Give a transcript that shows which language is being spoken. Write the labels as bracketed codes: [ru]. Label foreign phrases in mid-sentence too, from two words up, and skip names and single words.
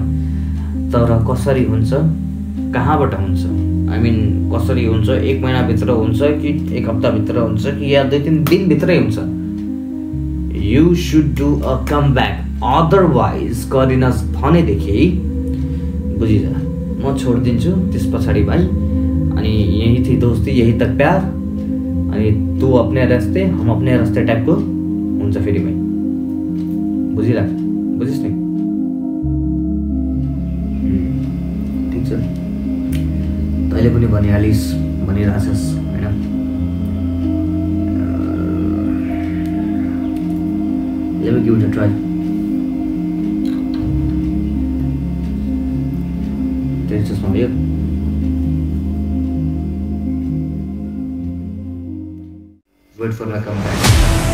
[ne] तर कसरी हुन्छ, कहाँबाट हुन्छ, [en] I mean [ne] कसरी हुन्छ, 1 महिनाभित्र हुन्छ कि 1 हप्ताभित्र हुन्छ कि या 2-3 दिनभित्रै हुन्छ। [en] you should do a come back, otherwise [ne] गरिनस् भनेदेखि बुझिजा म छोडिदिन्छु त्यस पछाडि भाइ। [hi] अनि यही थी दोस्ती, यही तक प्यार, अनि तू अपने रास्ते हम अपने रास्ते [ne] टाइपको हुन्छ फेरि भाइ, बुझिराख, बुझिस् नि? ठिक छ, तैँले पनि भनिहालिस्, भनिरहेछस् होइन। [en] Let me give it a try. There's just one here. Wait for my comeback.